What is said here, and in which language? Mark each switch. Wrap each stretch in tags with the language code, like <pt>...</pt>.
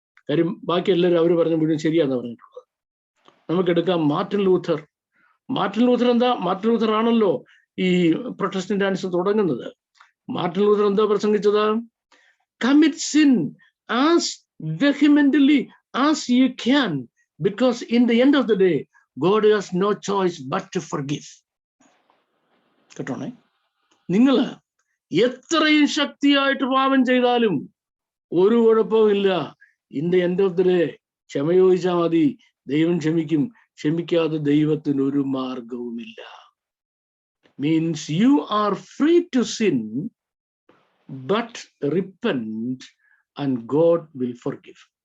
<ml>കാര്യം ബാക്കി എല്ലാവരും അവർ പറഞ്ഞ മുഴുവൻ ശരിയാന്ന് പറഞ്ഞിട്ടുള്ളത്. നമുക്കെടുക്കാം മാർട്ടിൻ ലൂഥർ എന്താ? മാർട്ടിൻ ലൂഥർ ആണല്ലോ ഈ പ്രൊട്ടസ്റ്റന്റാനിസം തുടങ്ങുന്നത്. മാർട്ടിൻ ലൂഥർ എന്താ പ്രസംഗിച്ചത്?</ml> <en>Commit sin as vehemently as you can, because in the end of the day, God has no choice but to forgive.</en> <ml>കേട്ടോണേ, നിങ്ങൾ എത്രയും ശക്തിയായിട്ട് പാപം ചെയ്താലും ഒരു കുഴപ്പമില്ല.</ml> <en>in the end of the day</en> <ml>ക്ഷമ ചോദിച്ചാൽ മതി, ദൈവം ക്ഷമിക്കും. ക്ഷമിക്കാതെ ദൈവത്തിന് ഒരു മാർഗവുമില്ല.</ml> <en>Means you are free to sin, but repent and God will forgive.</en>